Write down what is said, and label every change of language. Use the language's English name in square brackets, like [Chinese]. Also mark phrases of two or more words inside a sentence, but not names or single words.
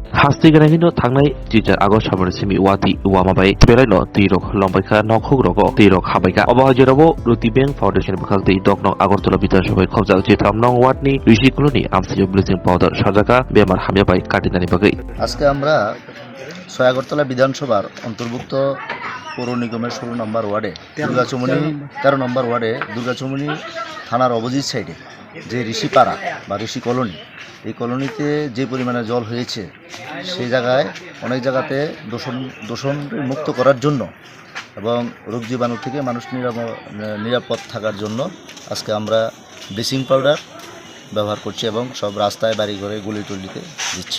[Kok Borok] हास्तिगनायनो थांनाय 2 आगस्ट सामरसिमि वाति वामाबाय बेलायनो तिरक लंबायखा नखुग्रगो तिरक हाबायगा अबहाजिराबो रुति बैंक फाउंडेशन बखालति दकनं आगरतला बिधानसभाय खबजाक जेथाम नं वार्डनि ऋषिकुलनि आमसियो [English] bleaching powder [Kok Borok] साजाका बेमार हामियाबाय काटिनानि बागै [Bangla] আজকে আমরা আগরতলা বিধানসভার অন্তর্ভুক্ত পৌর নিগমের 16 নম্বর ওয়ার্ডে দুর্গাচুমনি 13 নম্বর ওয়ার্ডে দুর্গাচুমনি থানার [English] opposite side-এ [Bangla] যে ঋষিপাড়া বা ঋষি কলোনি এই কলোনিতে যে পরিমাণে জল হয়েছে সেই জায়গায় অনেক জায়গাতে দূষণ মুক্ত করার জন্য এবং রোগ জীবাণু থেকে মানুষ নিরাপদ থাকার জন্য আজকে আমরা [English] bleaching powder [Bangla] ব্যবহার করছি এবং সব রাস্তায় বাড়িঘরে গলিটলিতে দিচ্ছি।